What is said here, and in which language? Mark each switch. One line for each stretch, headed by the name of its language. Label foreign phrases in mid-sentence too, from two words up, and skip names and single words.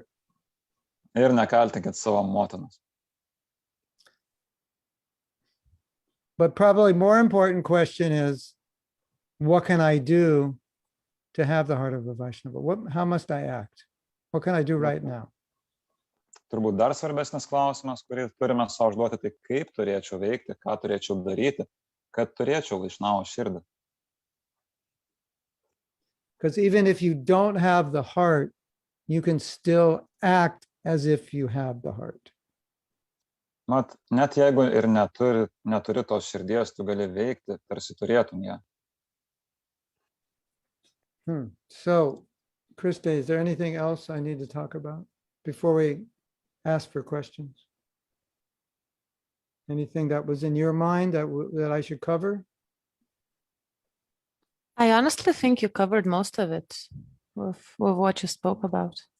Lithuanian: Ir nekaltinkit savo motinos.
English: But probably more important question is, what can I do to have the heart of a Vaishnava? How must I act? What can I do right now?
Lithuanian: Turbūt dar svarbesnis klausimas, kurį turime savo užduoti, tai kaip turėčiau veikti, ką turėčiau daryti, kad turėčiau Vaišnavo širdį.
English: Because even if you don't have the heart, you can still act as if you have the heart.
Lithuanian: Mat, net jeigu ir neturi tos širdies, tu gali veikti, tarsi turėtum ją.
English: So, Krista, is there anything else I need to talk about before we ask for questions? Anything that was in your mind that I should cover? I honestly think you covered most of it with what you spoke about.